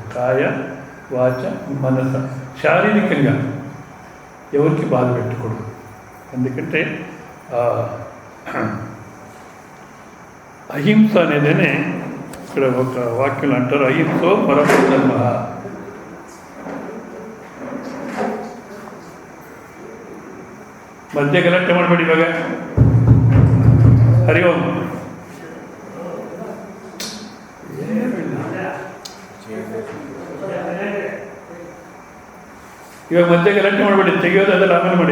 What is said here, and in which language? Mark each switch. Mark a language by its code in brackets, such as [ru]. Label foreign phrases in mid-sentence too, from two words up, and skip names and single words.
[te] కాయ, వాచ, మనస, శారీరకంగా ఎవరికి బాధ పెట్టకూడదు. ఎందుకంటే అహింస అనేదనే ఇక్కడ ఒక వాక్యం అంటారు, [sa] अहिंसो परमो धर्म. [kn] ಮಧ್ಯ ಗಲಾಟೆ ಮಾಡಬೇಡಿ ಇವಾಗ. ಹರಿ ಓಂ. ಇವಾಗ ಮಧ್ಯ ಗಲಾಟೆ ಮಾಡಬೇಡಿ, ತೆಗೆಯೋದು ಅದೆಲ್ಲ ಆಮೇಲೆ ಮಾಡಿ.